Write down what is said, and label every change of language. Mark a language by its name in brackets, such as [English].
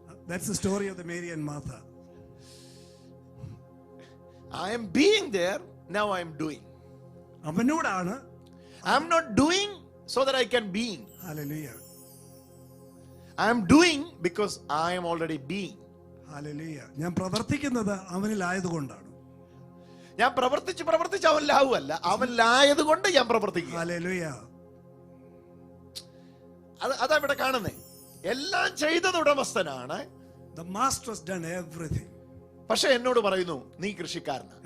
[English] That's the story of the Mary and Martha. I am being there, now I am doing. [Malayalam] അവനോടാണ്. [English] I am not doing so that I can being. Hallelujah. I am doing because I am already being. Hallelujah. [Malayalam] ഞാൻ പ്രവർത്തിക്കുന്നത് അവനിലായതുകൊണ്ടാണ്. ഞാൻ പ്രവർത്തിച്ച് അവനിലാവുമല്ല, അവനിലായതുകൊണ്ട് ഞാൻ പ്രവർത്തിക്കുക. Hallelujah. അതാ ഇവിടെ കാണുന്നേ. എല്ലാം ചെയ്തത് ഉടമസ്ഥനാണ്. [English] The master has done everything. [Malayalam] പക്ഷെ എന്നോട് പറയുന്നു, നീ കൃഷിക്കാരനാണ്.